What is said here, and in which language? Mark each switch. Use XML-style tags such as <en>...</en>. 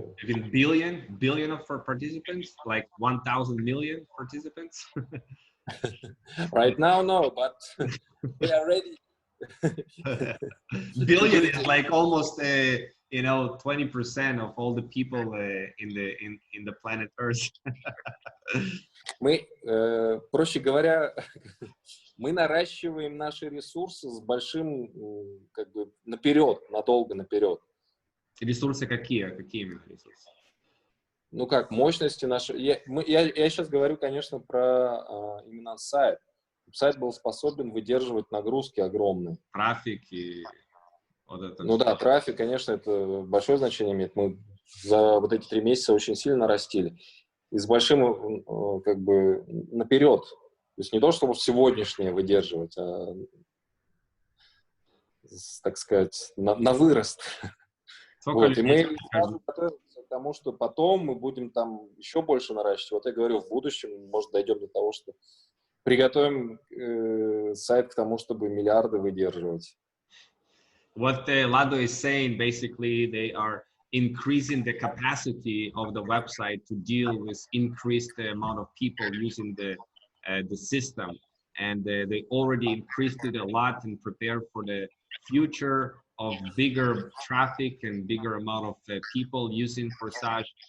<en>even billion of for participants, like 1,000 million participants. right now, no, but we are ready. Billion is like almost you know 20% of all the people in the planet Earth.</en> <ru>Мы, проще говоря, мы наращиваем наши ресурсы с большим, как бы, наперед, надолго наперед. Ресурсы какие? Какие именно ресурсы? Ну как, мощности наши. Я сейчас говорю, конечно, про именно сайт. Сайт был способен выдерживать нагрузки огромные. Трафик и вот это. Ну да, трафик, конечно, это большое значение имеет. Мы за вот эти 3 месяца очень сильно растили. И с большим, как бы, наперед. То есть не то, чтобы сегодняшнее выдерживать, а, так сказать, на вырост. Вот, и мы готовимся к тому, что потом мы будем там еще больше наращивать. Вот я говорю, в будущем, может, дойдем до того, что приготовим сайт к тому, чтобы миллиарды выдерживать.</ru> <en>What Lado is saying, basically, they are increasing the capacity of the website to deal with increased amount of people using the system, and they already increased it a lot and prepare for the future of bigger traffic and bigger amount of people using Forsage.</en>